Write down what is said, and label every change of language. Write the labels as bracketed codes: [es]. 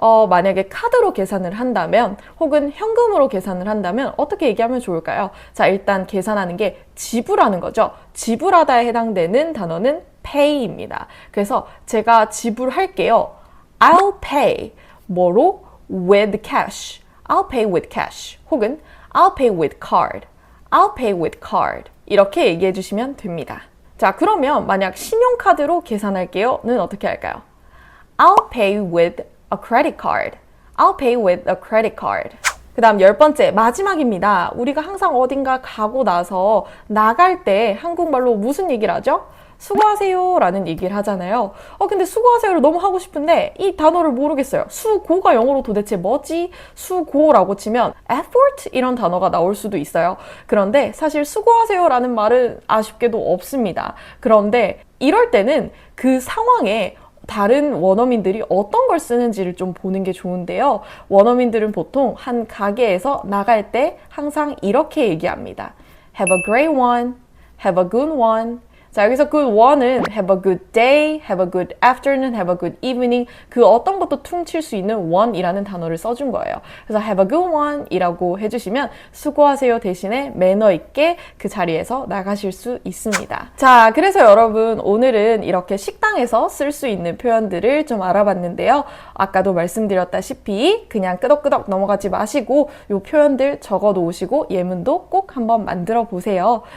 [ko] 만약에 카드로 계산을 한다면 혹은 현금으로 계산을 한다면 어떻게 얘기하면 좋을까요? 자, 일단 계산하는 게 지불하는 거죠. 지불하다에 해당되는 단어는 pay입니다. 그래서 제가 지불할게요. [en] I'll pay. [ko] 뭐로? [en] With cash. I'll pay with cash. [ko] 혹은 [en] I'll pay with card. I'll pay with card. [ko] 이렇게 얘기해 주시면 됩니다. 자, 그러면 만약 신용카드로 계산할게요는 어떻게 할까요? [en] I'll pay with a credit card. I'll pay with a credit card. [ko] 그 다음 10번째, 마지막입니다. 우리가 항상 어딘가 가고 나서 나갈 때 한국말로 무슨 얘기를 하죠? 수고하세요 라는 얘기를 하잖아요. 근데 수고하세요를 너무 하고 싶은데 이 단어를 모르겠어요. 수고가 영어로 도대체 뭐지? 수고라고 치면 effort 이런 단어가 나올 수도 있어요. 그런데 사실 수고하세요 라는 말은 아쉽게도 없습니다. 그런데 이럴 때는 그 상황에 다른 원어민들이 어떤 걸 쓰는지를 좀 보는 게 좋은데요. 원어민들은 보통 한 가게에서 나갈 때 항상 이렇게 얘기합니다. [en] Have a great one. Have a good one. [ko] 자, 여기서 good one은 [en] have a good day, have a good afternoon, have a good evening [ko] 그 어떤 것도 퉁칠 수 있는 one이라는 단어를 써준 거예요. 그래서 have a good one 이라고 해주시면 수고하세요 대신에 매너 있게 그 자리에서 나가실 수 있습니다. 자, 그래서 여러분 오늘은 이렇게 식당에서 쓸 수 있는 표현들을 좀 알아봤는데요. 아까도 말씀드렸다시피 그냥 끄덕끄덕 넘어가지 마시고 이 표현들 적어 놓으시고 예문도 꼭 한번 만들어 보세요.